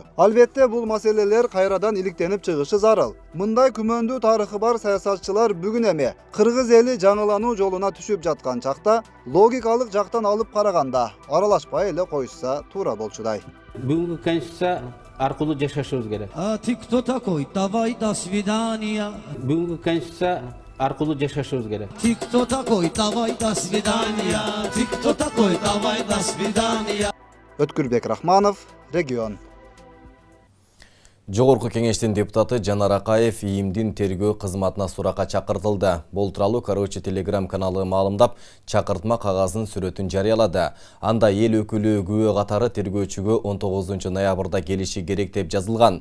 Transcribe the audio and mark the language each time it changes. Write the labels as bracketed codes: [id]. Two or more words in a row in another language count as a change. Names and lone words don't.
[ky] Албетте, бул маселелер кайрадан иликтенип чыгышы зарыл. Мындай күмөндүү тарыхы бар саясатчылар бүгүн эми кыргыз эли жаңылануу жолуна түшүп жаткан чакта логикалык жактан алып караганда аралашпай эле коюшса туура болчудай. Бүгүнкү конституция аркылуу жашашыбыз керек. [ru] А ты кто такой? Давай до свидания. [ky] Бүгүнкү конституция аркылуу жашашыбыз керек. [ru] Ты кто такой? Давай до свидания. Ты кто такой? Давай до свидания. [ky] Өткүрбек Рахманов, Регион. Жогорку кеңештин депутаты Жанар Акаев ИИМдин тергөө кызматына суракка чакыртылды. Бул тууралуу Короче Telegram каналы маалымдап, чакыртма кагазын сүрөтүн жарыялады. Анда эл өкүлү күбө катары тергөөчүгө 19 ноябрда келиши керек деп жазылган.